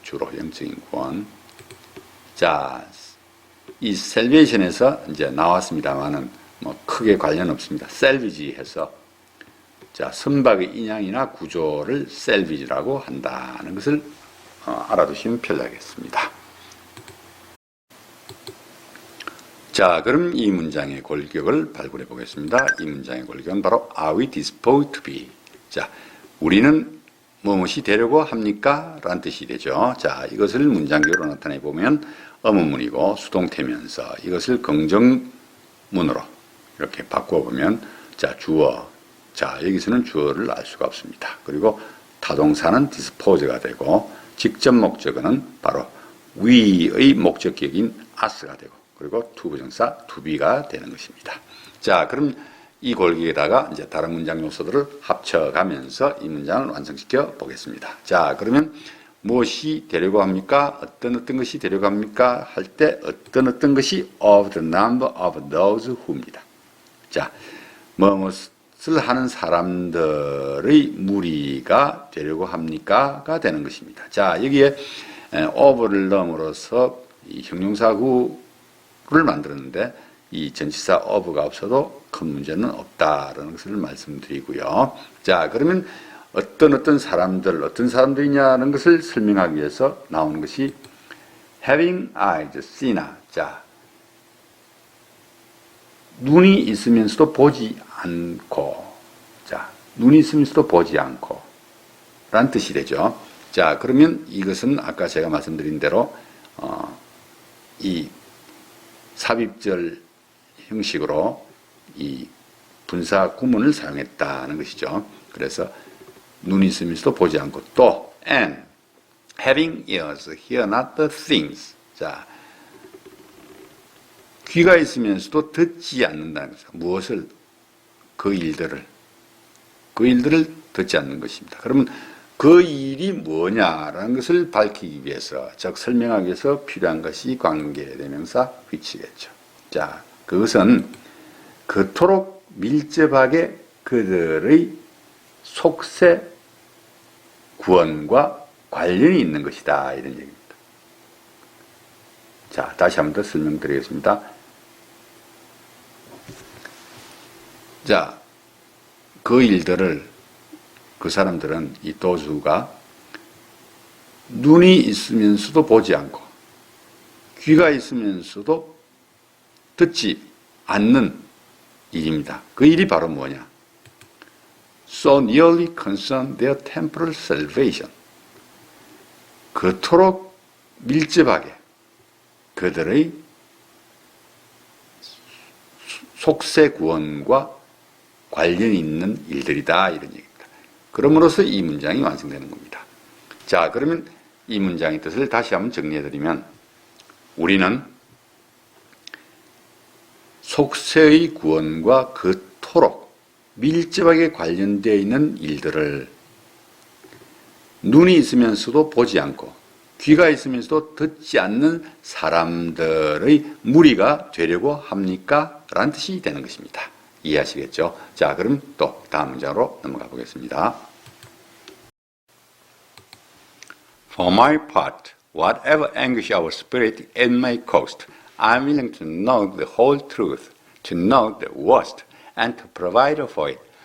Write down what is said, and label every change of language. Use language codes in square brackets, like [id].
[ko] 주로 영적인 구원. 자, 이 salvation에서 이제 나왔습니다만은 뭐 크게 관련 없습니다. salvage 해서, 자, 선박의 인양이나 구조를 salvage라고 한다는 것을 알아두시면 편리하겠습니다. 자, 그럼 이 문장의 골격을 발굴해 보겠습니다. 이 문장의 골격은 바로 [en] Are we disposed to be? [ko] 자, 우리는 무엇이 되려고 합니까? 라는 뜻이 되죠. 자, 이것을 문장적으로 나타내 보면 의문문이고 수동태면서 이것을 긍정문으로 이렇게 바꿔보면, 자, 주어. 자, 여기서는 주어를 알 수가 없습니다. 그리고 타동사는 dispose가 되고 직접 목적어는 바로 we의 목적격인 us가 되고, 그리고 투부정사 to be가 되는 것입니다. 자, 그럼 이 골격에다가 이제 다른 문장 요소들을 합쳐가면서 이 문장을 완성시켜 보겠습니다. 자, 그러면 무엇이 되려고 합니까? 어떤 것이 되려고 합니까? 할 때 어떤 것이 [en] of the number of those who입니다. [ko] 자, 무엇을 하는 사람들의 무리가 되려고 합니까?가 되는 것입니다. 자, 여기에 of를 넣음으로써 이 형용사구를 만들었는데 이 전치사 of가 없어도 큰 문제는 없다라는 것을 말씀드리고요. 자, 그러면 어떤 사람들, 어떤 사람들이냐는 것을 설명하기 위해서 나오는 것이 [en] having eyes, see [ko] 나, 자, 눈이 있으면서도 보지 않고, 자, 눈이 있으면서도 보지 않고, 라는 뜻이 되죠. 자, 그러면 이것은 아까 제가 말씀드린 대로, 이 삽입절 형식으로 이 분사 구문을 사용했다는 것이죠. 그래서 눈이 있으면서도 보지 않고, 또 [en] and having ears hear not the things. [ko] 자, 귀가 있으면서도 듣지 않는다는 것이죠. 무엇을? 그 일들을 듣지 않는 것입니다. 그러면 그 일이 뭐냐라는 것을 밝히기 위해서, 즉 설명하기 위해서 필요한 것이 관계대명사 which겠죠. 자, 그것은 그토록 밀접하게 그들의 속세 구원과 관련이 있는 것이다, 이런 얘기입니다. 자, 다시 한 번 더 설명드리겠습니다. 자, 그 일들을, 그 사람들은, 이 도주가 눈이 있으면서도 보지 않고 귀가 있으면서도 듣지 않는 일입니다. 그 일이 바로 뭐냐? [en] So nearly concern their temporal salvation. [ko] 그토록 밀접하게 그들의 속세 구원과 관련이 있는 일들이다, 이런 얘기입니다. 그럼으로써 이 문장이 완성되는 겁니다. 자, 그러면 이 문장의 뜻을 다시 한번 정리해드리면, 우리는 속세의 구원과 그토록 밀접하게 관련되어 있는 일들을 눈이 있으면서도 보지 않고 귀가 있으면서도 듣지 않는 사람들의 무리가 되려고 합니까? 라는 뜻이 되는 것입니다. 이해하시겠죠? 자, 그럼 또 다음 문장으로 넘어가 보겠습니다. [en] For my part, whatever anguish our spirit it may cost, I'm willing to know the whole truth, to know the worst, and to provide for it.